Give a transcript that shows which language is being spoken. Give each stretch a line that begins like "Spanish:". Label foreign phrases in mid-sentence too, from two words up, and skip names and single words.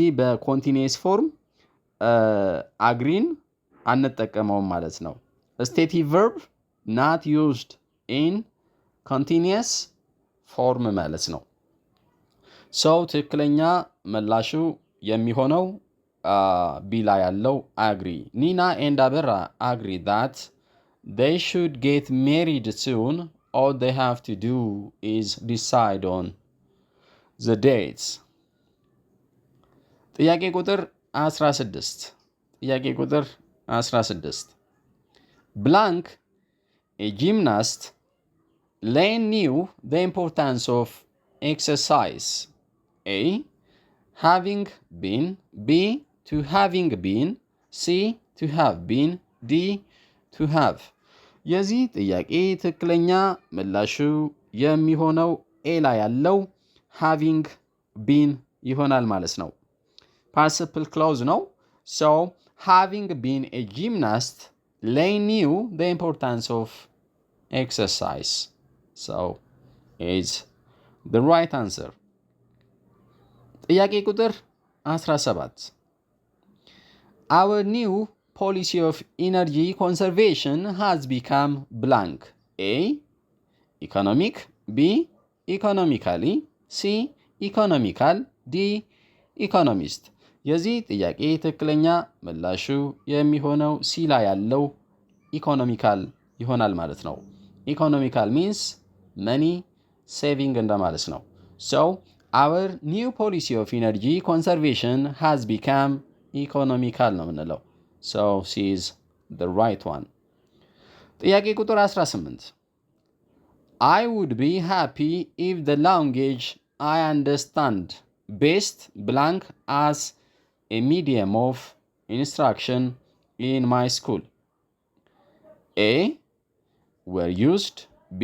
English: በcontinuous form
Amharic: አግሪን አንጠቀመውም ማለት ነው።
English: stative verb not used in continuous form
Amharic: ማለት ነው። ሰው ትክክለኛ ምላሹ የሚሆነው ቢ ላይ ያለው አግሪ።
English: Nina and Abera agree that they should get married soon. All they have to do is decide on the dates.
Amharic: ጥያቄ ቁጥር 16
English: Blank, a gymnast, Lane knew the importance of exercise. A. Having been. B. To having been. C. To have been. D. To have.
Amharic: የዚህ ጥያቄ ትክክለኛ ምላሹ የሚሆነው ኤ ላይ ያለው
English: having been
Amharic: ይሆናል ማለት ነው።
English: participle clause ነው። So having been a gymnast, Lane knew the importance of exercise. So is the right answer.
Amharic: ጥያቄ ቁጥር 17
English: Our new policy of energy conservation has become blank. A. Economic. B. Economically. C. Economical. D. Economist.
Amharic: የዚህ ጥያቄ ትክክለኛ ምላሹ የሚሆነው ሲ ላይ ያለው
English: ኢኮኖሚካል
Amharic: ይሆናል ማለት ነው።
English: economical means money saving
Amharic: እንደማለት ነው።
English: So our new policy of energy conservation has become economical
Amharic: ነው የምንለው።
English: So C is the right one.
Amharic: ጥያቄ ቁጥር 18
English: I would be happy if the language I understand best blank as a medium of instruction in my school. A. Were used. B.